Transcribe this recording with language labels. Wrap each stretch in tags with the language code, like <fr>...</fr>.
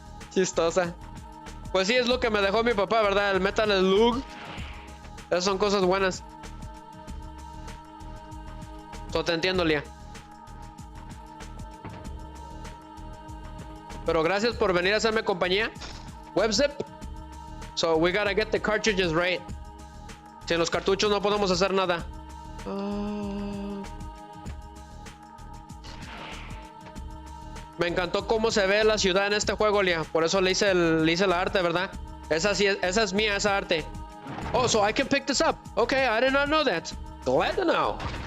<es>Chistosa. Pues sí, es lo que me dejó mi papá, ¿verdad? El Metal Slug. Esas son cosas buenas. So, te entiendo, Lía. Pero gracias por venir a hacerme compañía.</es> <en>WebZip. So, we gotta get the cartridges right.</en> <es>Sin los cartuchos no podemos hacer nada. Me encantó cómo se ve la ciudad en este juego, Lía. Por eso le hice la arte, ¿verdad? Esa es mía, esa arte.</es> <en>Oh, so I can pick this up. Okay, I did not know that. Glad to know.</en>